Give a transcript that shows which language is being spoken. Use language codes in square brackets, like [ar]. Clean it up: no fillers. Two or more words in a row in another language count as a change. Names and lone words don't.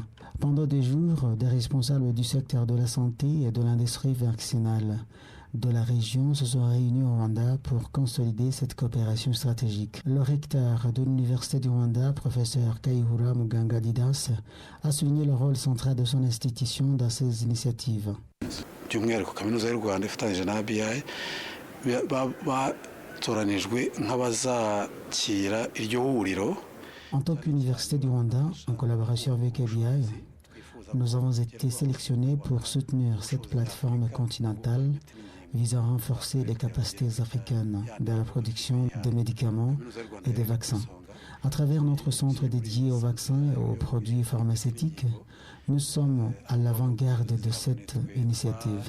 [fr] Pendant des jours, des responsables du secteur de la santé et de l'industrie vaccinale de la région se sont réunis au Rwanda pour consolider cette coopération stratégique. Le recteur de l'Université du Rwanda, professeur Kayihura Muganga Didas, a souligné le rôle central de son institution dans ces initiatives. [rw] by'umwihariko kaminuza y'u Rwanda ifatanyije na ABI batoranijwe nk'abazakira iryo huriro. [fr] En tant qu'Université du Rwanda, en collaboration avec ABI, nous avons été sélectionnés pour soutenir cette plateforme continentale visant à renforcer les capacités africaines dans la production de médicaments et de vaccins. À travers notre centre dédié aux vaccins et aux produits pharmaceutiques, nous sommes à l'avant-garde de cette initiative.